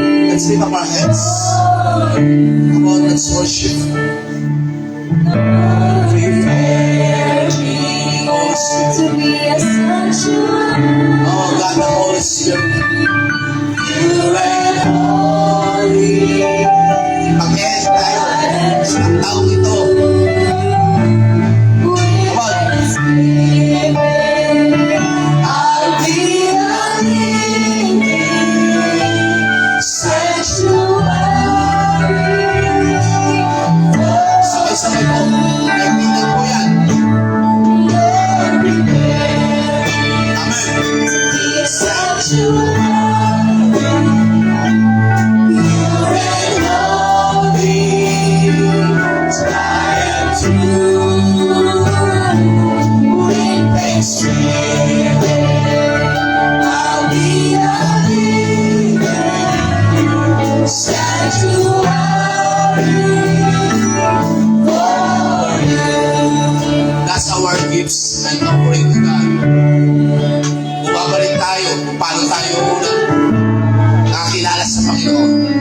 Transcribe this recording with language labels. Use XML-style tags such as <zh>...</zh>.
<en>Let's lift up our hands. Come on, let's worship. Prepare me, Holy Spirit, to be a sanctuary. Oh God, the Holy Spirit, pure and holy.</en> <tl>Mag-end tayo ng taong ito.</tl> <en>Come on. I'll be a living sanctuary.</en> <tl>Sabay-sabay po. Kaibigan po yan. Amen.</tl> <en>Sanctuary. That's our gifts and offering to God.</en> <tl>Bumabalik tayo kung paano tayo unang nakakilala sa Panginoon.</tl>